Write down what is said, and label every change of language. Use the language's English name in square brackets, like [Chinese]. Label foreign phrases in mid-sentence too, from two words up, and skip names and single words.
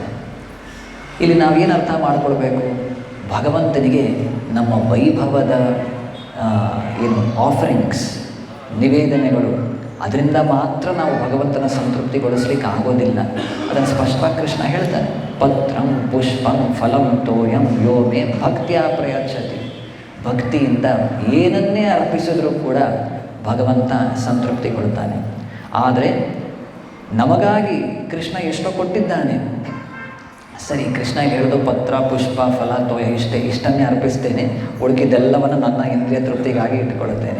[Kannada] ಇಲ್ಲಿ ನಾವೇನು ಅರ್ಥ ಮಾಡಿಕೊಳ್ಬೇಕು, ಭಗವಂತನಿಗೆ ನಮ್ಮ ವೈಭವದ ಏನು ಆಫರಿಂಗ್ಸ್, ನಿವೇದನೆಗಳು ಅದರಿಂದ ಮಾತ್ರ ನಾವು ಭಗವಂತನ ಸಂತೃಪ್ತಿಗೊಳಿಸ್ಲಿಕ್ಕೆ ಆಗೋದಿಲ್ಲ. ಅದನ್ನು ಸ್ಪಷ್ಟವಾಗಿ ಕೃಷ್ಣ ಹೇಳ್ತಾನೆ, [Sanskrit] ಪತ್ರಂ ಪುಷ್ಪಂ ಫಲಂ ತೋಯಂ ಯೋ ಮೇ ಭಕ್ತಿಯ ಪ್ರಯಚ್ಛತಿ. [Kannada] ಭಕ್ತಿಯಿಂದ ಏನನ್ನೇ ಅರ್ಪಿಸಿದ್ರೂ ಕೂಡ ಭಗವಂತ ಸಂತೃಪ್ತಿಗೊಳ್ತಾನೆ. ಆದರೆ ನಮಗಾಗಿ ಕೃಷ್ಣ ಎಷ್ಟೋ ಕೊಟ್ಟಿದ್ದಾನೆ. ಸರಿ, ಕೃಷ್ಣ ಹೇಳಿದು ಪತ್ರ ಪುಷ್ಪ ಫಲ ತೋಯ ಇಷ್ಟನ್ನೇ ಅರ್ಪಿಸ್ತೇನೆ, ಉಳಿದಿದ್ದೆಲ್ಲವನ್ನು ನನ್ನ ಇಂದ್ರಿಯ ತೃಪ್ತಿಗಾಗಿ ಇಟ್ಕೊಳ್ತೇನೆ.